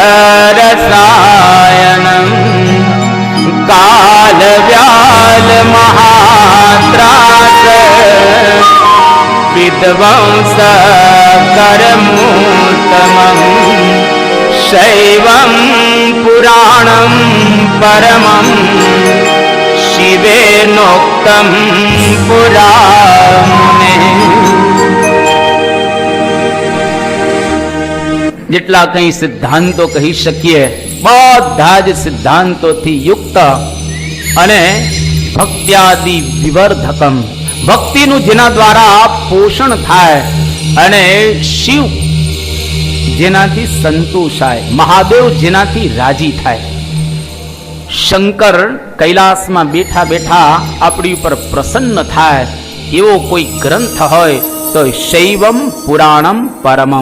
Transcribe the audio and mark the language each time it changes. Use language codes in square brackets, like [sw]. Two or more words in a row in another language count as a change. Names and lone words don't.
[sa] रसायनं कालव्याल महात्रास विध्वंस करमूतमं शैवं पुराणं परमं शिवेनोक्तं पुराणे। [gu] જેટલા કંઈ સિદ્ધાંતો કહી શકીએ બધા જ સિદ્ધાંતોથી યુક્ત અને [sa] ભક્ત્યાદિ વિવર્ધકમ, [gu] ભક્તિનું જેના દ્વારા પોષણ થાય અને શિવ જેનાથી સંતોષાય, મહાદેવ જેનાથી રાજી થાય, શંકર કૈલાસમાં બેઠા બેઠા આપણી ઉપર પ્રસન્ન થાય એવો કોઈ ગ્રંથ હોય તો [sa] શૈવમ પુરાણમ પરમમ.